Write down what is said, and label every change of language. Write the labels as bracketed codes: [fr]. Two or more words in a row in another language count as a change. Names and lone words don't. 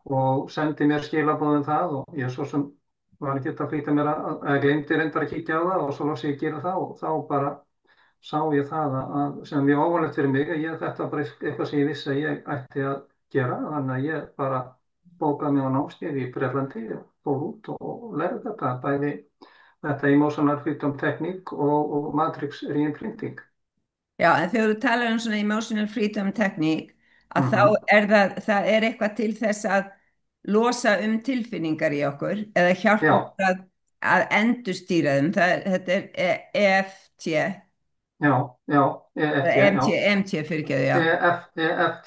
[is] og sendi mér skilaboð það og ég svo sem var ekki að flýta mér að glemdi reyndar að kíkja á það og svo loks ég að gera það og þá bara sá ég það sem mjög óvanlegt fyrir mig að þetta var bara eitthvað sem ég vissi að ég ætti að gera þannig að ég bara bókaði mig á námskeið í Bretlandi og fór út og lærði þetta bæði þetta [en] Emotional Freedom Technique [is] og [en] Matrix Reimprinting. [is] já, en þegar þú talar um svona [en] emotional freedom technique, [is] að þá Mhm. er það er eitthvað til þess að losa tilfinningar í okkur eða hjálpa Já, okkur að endurstýra þeim. Þetta er EFT, já, EFT, EMT, já. EMT fyrirgeðu, já. EFT,